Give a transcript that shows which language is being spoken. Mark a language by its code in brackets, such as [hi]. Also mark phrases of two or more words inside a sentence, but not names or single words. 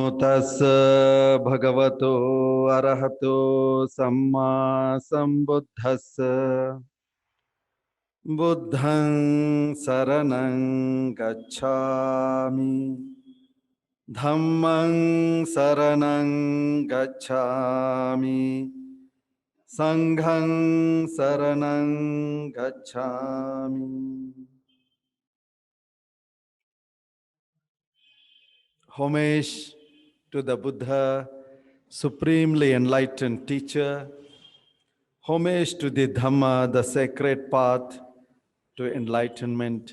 [pi] Tassa bhagavato arahato samma sambuddhassa buddhaṃ saranam gacchāmi dhammaṃ saranam gacchāmi sangham saranam gacchāmi. [en] Homage to the Buddha, supremely enlightened teacher. Homage to the Dhamma, the sacred path to enlightenment.